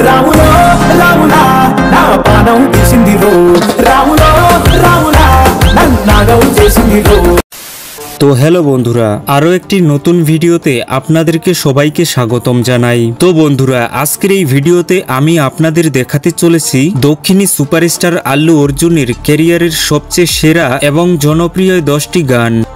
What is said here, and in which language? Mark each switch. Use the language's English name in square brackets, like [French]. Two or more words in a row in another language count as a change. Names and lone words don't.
[Telugu] రాములో రాములా నా పానం తీసిందిరో రాములో రాములా నన్నాగం చేసిందిరో। [Bangla] তো হ্যালো বন্ধুরা, আরো একটি নতুন ভিডিওতে আপনাদেরকে সবাইকে স্বাগতম জানাই। তো বন্ধুরা, আজকের এই ভিডিওতে আমি আপনাদের দেখাতে চলেছি দক্ষিণী সুপারস্টার আল্লু অর্জুনের ক্যারিয়ারের সবচেয়ে সেরা এবং জনপ্রিয় 10টি গান।